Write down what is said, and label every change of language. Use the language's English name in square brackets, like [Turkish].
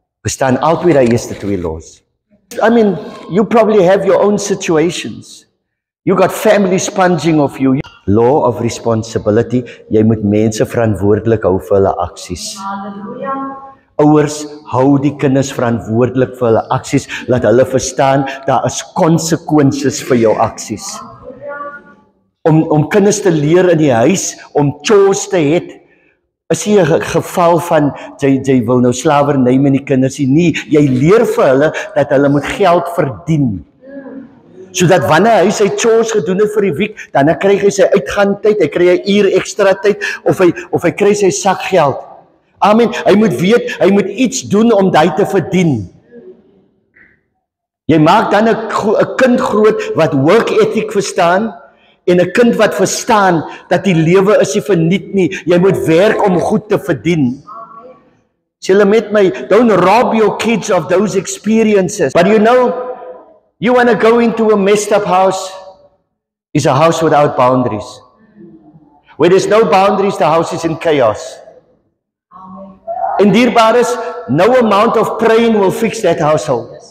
[Afrikaans] Verstaan altyd die eerste twee los. [English] I mean, you probably have your own situations. You got family sponging of you. Law of responsibility, [Afrikaans] jy moet mense verantwoordelik hou vir hulle aksies. Halleluja. Ouers, hou die kinders verantwoordelik vir hulle aksies, laat hulle verstaan, daar is konsekwensies vir jou aksies. Om kinders te leer in die huis, om chores te het, is nie 'n geval van, jy wil nou slawerny met die kinders nie, jy leer vir hulle, dat hulle moet geld verdien. Sodat wanneer hy sy chores gedoen het vir die week, dan kry hy sy uitgaantyd, hy kry 'n uur ekstra tyd, of hy kry sy sakgeld. Amen, hy moet weet, hy moet iets doen om dit te verdien. Jy maak dan 'n kind groot wat work ethic verstaan, en 'n kind wat verstaan dat die lewe is nie verniet nie, jy moet werk om goed te verdien. Sê hulle met my, [English] don't rob your kids of those experiences. But you know, you want to go into a messed up house, is a house without boundaries. Where there's no boundaries, the house is in chaos. [Afrikaans] En dierbares, [English] no amount of praying will fix that household.